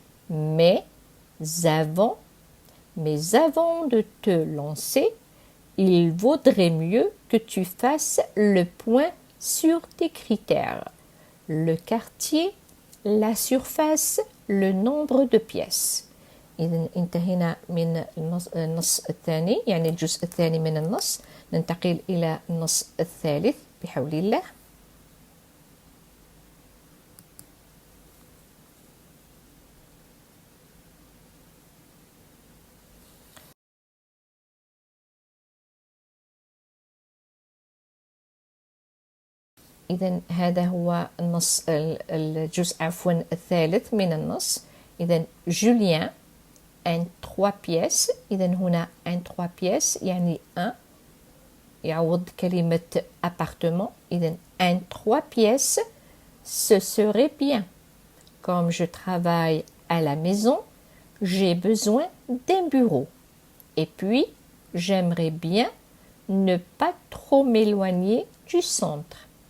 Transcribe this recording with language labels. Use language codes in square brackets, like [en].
[fr] Mais avant de te lancer, il vaudrait mieux que tu fasses le point sur tes critères. Le quartier, la surface, le nombre de pièces. [ar] إذا انتهينا من النص الثاني يعني الجزء الثاني من النص. ننتقل إلى النص الثالث بحول الله. إذا هذا هو الجزء الثالث من النص. [fr] إذا جوليان un 3 pièces. [ar] إذا هنا [fr] un 3 pièces [ar] يعني un يعوض كلمة appartement. [fr] إذا un 3 pièces ce serait bien. Comme je travaille à la maison, j'ai besoin d'un bureau. Et puis, j'aimerais bien ne pas trop m'éloigner du centre.